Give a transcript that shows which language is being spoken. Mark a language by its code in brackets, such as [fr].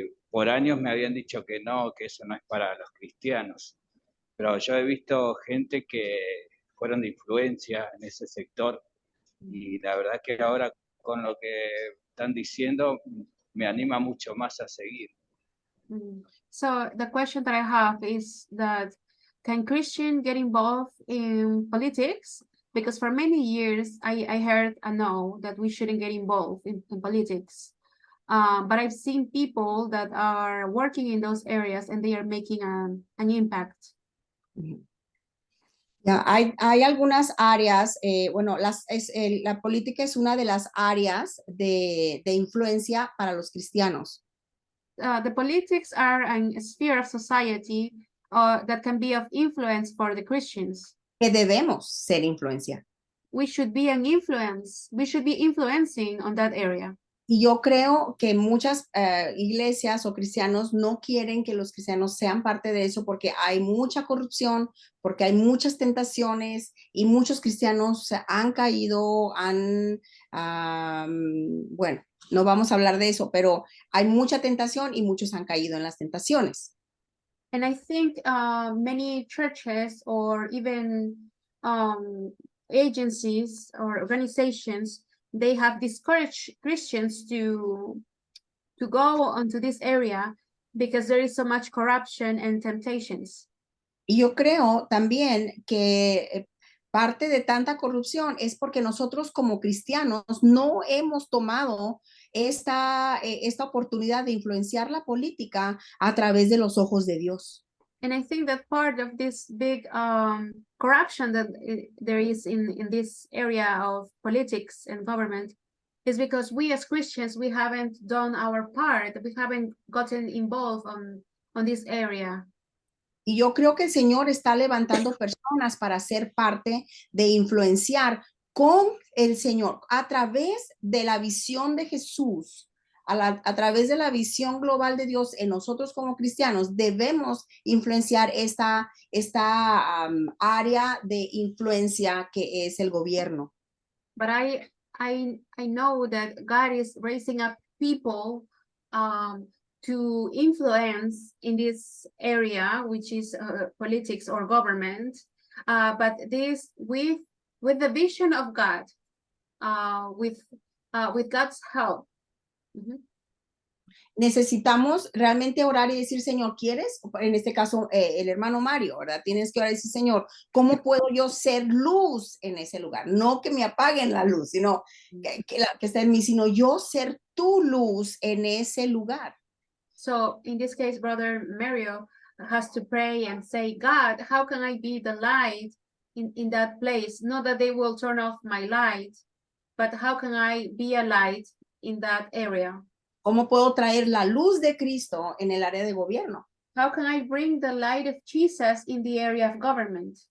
[es] Por años me habían dicho que no, que eso no es para los cristianos, pero yo he visto gente que fueron de influencia en ese sector y la verdad que ahora con lo que están diciendo me anima mucho más a seguir. [en] So the question that I have is that can Christian get involved in politics? Because for many years I heard a no, that we shouldn't get involved in politics. But I've seen people that are working in those areas and they are making an impact. [es] Ya, hay algunas áreas, bueno, la política es una de las áreas de influencia para los cristianos. [en] The politics are a sphere of society that can be of influence for the Christians. [es] Que debemos ser influencia. [en] We should be an influence. We should be influencing on that area. [es] Y yo creo que muchas iglesias o cristianos no quieren que los cristianos sean parte de eso porque hay mucha corrupción, porque hay muchas tentaciones y muchos cristianos han caído, bueno, no vamos a hablar de eso, pero hay mucha tentación y muchos han caído en las tentaciones. [en] And I think many churches or even agencies or organizations, they have discouraged Christians to go onto this area because there is so much corruption and temptations. [es] Y yo creo también que parte de tanta corrupción es porque nosotros como cristianos no hemos tomado esta oportunidad de influenciar la política a través de los ojos de Dios. [en] And I think that part of this big corruption that there is in this area of politics and government is because we as Christians, we haven't done our part. We haven't gotten involved on this area. [es] Y yo creo que el Señor está levantando personas para ser parte de influenciar con el Señor a través de la visión de Jesús. A través de la visión global de Dios en nosotros como cristianos, debemos influenciar esta área de influencia que es el gobierno. [en] But I know that God is raising up people to influence in this area, which is politics or government. But this with the vision of God, with God's help. [es] Necesitamos realmente orar y decir, Señor, ¿quieres? En este caso, el hermano Mario, ¿verdad? Tienes que orar y decir, Señor, ¿cómo puedo yo ser luz en ese lugar? No que me apaguen la luz, sino que esté en mí, sino yo ser tu luz en ese lugar. [en] So in this case, Brother Mario has to pray and say, God, how can I be the light in that place? Not that they will turn off my light, but how can I be a light in that area? [es] ¿Cómo puedo traer la luz de Cristo en el área de gobierno? [en] How can I bring the light of Jesus in the area of government?